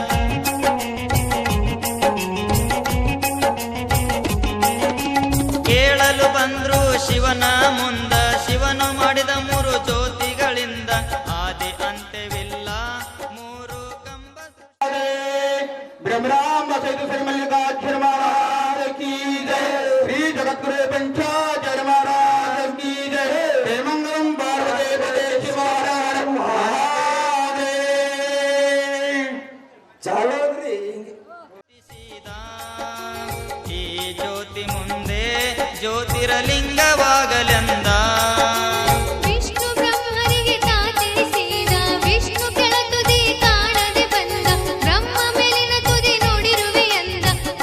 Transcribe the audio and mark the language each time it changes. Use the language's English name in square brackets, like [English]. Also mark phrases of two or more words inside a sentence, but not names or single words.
[Kannada] ಕೇಳಲು ಬಂದ್ರು ಶಿವನ ಮುಂದ ಶಿವನು ಮಾಡಿದ 3 ಜ್ಯೋತಿಗಳಿಂದ ಆದಿ ಅಂತ್ಯವಿಲ್ಲ 3 ಕಂಬ [Hindi] ब्रह्मराम सहित श्री मल्लिकार्जुन महाराज की जय। श्री जगद्गुरु पंचाचार्य महाराज की जय। जय मंगलम पार्वती पते शिवाय महादेव। चलो रे [Kannada] ಈ ಜ್ಯೋತಿ ಮುಂದೆ ಜ್ಯೋತಿರಲಿಂಗವಾಗಲೆಂದ ವಿಷ್ಣು ಬ್ರಹ್ಮನಿಗೆ ತಾ ತಿಳಿಸಿದ. ವಿಷ್ಣು ಕೆಳ ತುದಿ ಕಾಣದೆ ಬಂದ. ಬ್ರಹ್ಮ ಮೇಲಿನ ತುದಿ ನೋಡಿರುವೆ ಎಂದ.